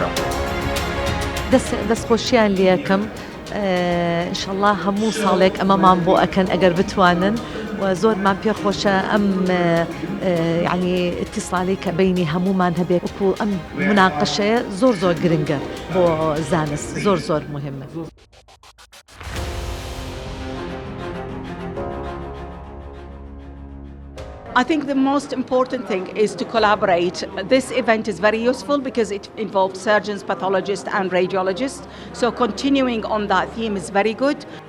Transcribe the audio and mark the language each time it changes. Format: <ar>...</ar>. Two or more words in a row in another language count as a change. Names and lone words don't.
<ckb>دەستخۆشیان لێکم ئینشەڵڵا هەموو ساڵێک ئەمەمان بۆ ئەکەن ئەگەر بتوانن و زۆرمان پێخۆشە ئەم یعنی اتصالی کە بینی هەمومان هەبێت وەکو ئەم مناقەشەیە زۆر گرنگە بۆ زانست زۆر مهمە.</ckb> <en>I think the most important thing is to collaborate. This event is very useful because it involves surgeons, pathologists and radiologists. So continuing on that theme is very good.</en>